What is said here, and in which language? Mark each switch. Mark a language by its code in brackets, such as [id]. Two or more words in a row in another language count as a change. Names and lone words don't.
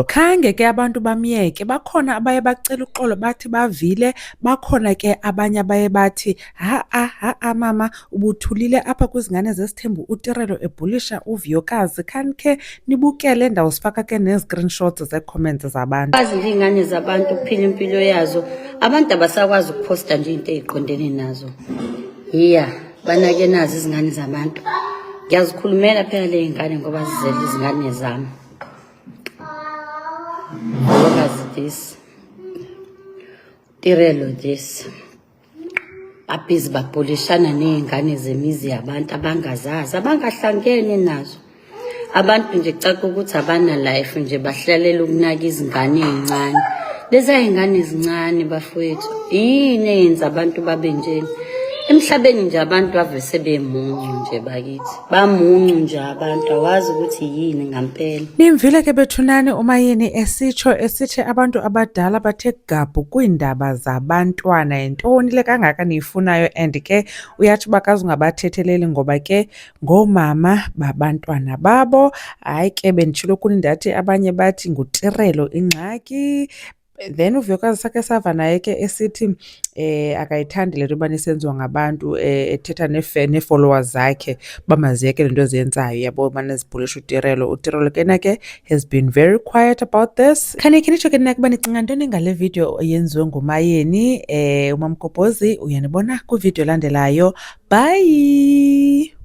[xh] Khange ke abantu bamyeke, bakhona abaye bacela uxolo bathi bavile, bakhona ke abanye abaye bathi ha-a mama ubuthulile apha kwizingane zesithembu uTirelo ebhulisha uVuyokazi. Khani khe nibukele, ndawusifaka ke nee-screenshots zee-comments zabantu. [zu] Bazi iy'ngane zabantu ukuphila impilo yazo, abantu abasakwazi ukuphosta nje into ey'qondene nazo. Banake nazo izingane zabantu. Ngiyazikhulumela phela ley'ngane ngoba zizele izingane zami. [en] Vuyokazi this, Tirelo this. [zu] Babhizi babhulishana ney'ngane zemizi yabantu abangazazi, abangahlangene nazo. Abantu nje kucaca ukuthi abana life nje bahlalela ukunaka izingane ey'ncane. Lezi y'ngane ezincane bafowethu, yini eyenza abantu babe njeni? Emhlabeni nje abantu bave sebemuncu nje bakithi. Bamuncu nje abantu, awazi ukuthi yini ngampela. Nimvile ke bethunani uMayeni esithi abantu abadala bathe gabhu kwiindaba zabantwana. [xh] Yintoni le kangaka niyifunayo? And ke uyatsho uba kazungabathetheleli ngoba ke ngoomama babantwana babo. Hayi ke benditshilo kuni ndathi abanye bathi nguTirelo ingxaki. Then uVuyokazi sakhe sava naye ke esithi akayithandi le nto yobana isenziwa ngabantu, ethetha nee-followers zakhe bamaziyeke le nto eziyenzayo, yabo ubana zibhulisha uTirelo. [en] uTirelo [xh] ke na ke [en] has been very quiet about this. [xh] Khanekhe nitsho ke nina ukuba nicinga ntoni ngale video eyenziwe nguMayeni. uMamgobhozi uyanibona kwivideo elandelayo. Bye.